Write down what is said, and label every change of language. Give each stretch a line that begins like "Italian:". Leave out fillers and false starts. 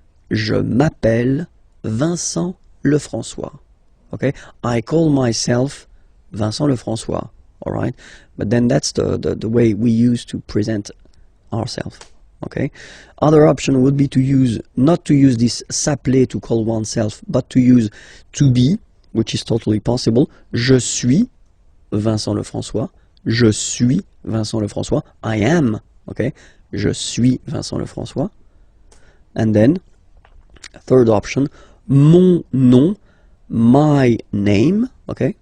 French: Je m'appelle Vincent Lefrançois.
English: Okay, I call myself Vincent Lefrançois, all right? But then that's the way we use to present ourselves. Okay. Other option would be to use, not to use this s'appeler to call oneself, but to use to be, which is totally possible.
French: Je suis Vincent Lefrançois. Je suis Vincent Lefrançois.
English: I am, okay.
French: Je suis Vincent Lefrançois.
English: And then, third option,
French: mon nom,
English: my name, okay.